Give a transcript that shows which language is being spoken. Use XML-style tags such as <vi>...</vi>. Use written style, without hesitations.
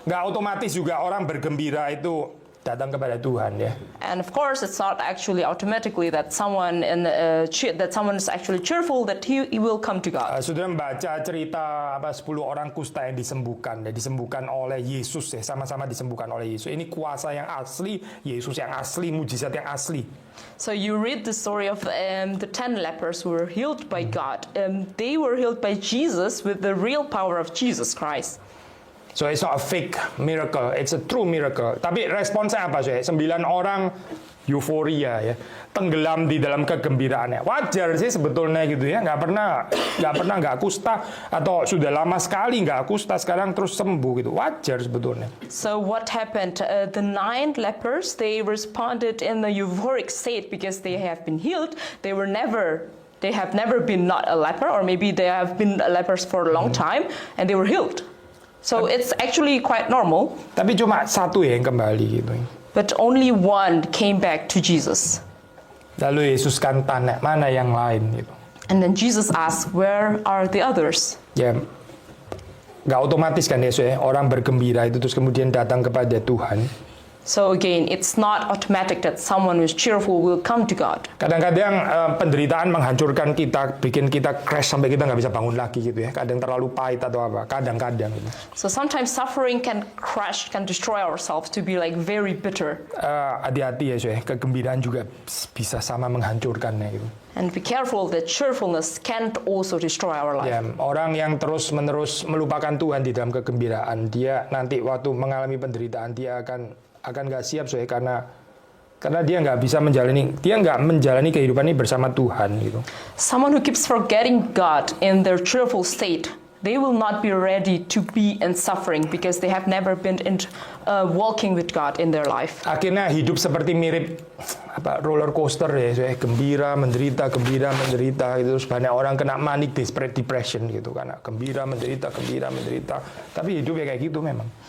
<id>Nggak otomatis juga orang bergembira itu datang kepada Tuhan ya.</id> <en>And of course, it's not actually automatically that someone is actually cheerful that he will come to God.</en> <id>Sudah membaca cerita 10 orang kusta yang disembuhkan oleh Yesus ya, sama-sama disembuhkan oleh Yesus. Ini kuasa yang asli, Yesus yang asli, mujizat yang asli.</id> <en>So you read the story of the 10 lepers who were healed by God. They were healed by Jesus with the real power of Jesus Christ. So it's not a fake miracle, it's a true miracle.</en> <id>Tapi responsnya apa sih? 9 orang euforia ya, tenggelam di dalam kegembiraannya. Wajar sih sebetulnya gitu ya, nggak pernah nggak kusta atau sudah lama sekali nggak kusta sekarang terus sembuh gitu. Wajar sebetulnya.</id> <en>So what happened? The 9 lepers, they responded in the euphoric state because they have been healed. They have never been not a leper, or maybe they have been lepers for a long time and they were healed. So it's actually quite normal.</en> <id>Tapi cuma satu ya yang kembali gitu.</id> <en>But only one came back to Jesus.</en> <id>Lalu Yesus kan tanya, mana yang lain gitu.</id> <en>And then Jesus asked, where are the others?</en> <id>Ya, nggak otomatis kan Yesus ya, orang bergembira itu terus kemudian datang kepada Tuhan.</id> <en>So again, it's not automatic that someone who is cheerful will come to God.</en> <id>Kadang-kadang penderitaan menghancurkan kita, bikin kita crash sampai kita nggak bisa bangun lagi gitu ya. Kadang terlalu pahit atau apa, kadang-kadang gitu.</id> <en>So sometimes suffering can crash, can destroy ourselves to be like very bitter.</en> <id>Hati-hati ya, Yesus ya, kegembiraan juga bisa sama menghancurkannya gitu.</id> <en>And be careful that cheerfulness can't also destroy our life.</en> <id>Ya, orang yang terus-menerus melupakan Tuhan di dalam kegembiraan, dia nanti waktu mengalami penderitaan dia akan nggak siap soalnya karena dia nggak menjalani kehidupan ini bersama Tuhan gitu.</id> <en>Someone who keeps forgetting God in their cheerful state, they will not be ready to be in suffering because they have never been walking with God in their life.</en> <id>Akhirnya hidup seperti mirip roller coaster ya, soalnya gembira menderita gitu, terus banyak orang kena manic depression gitu karena gembira menderita, tapi hidupnya kayak gitu memang.</id>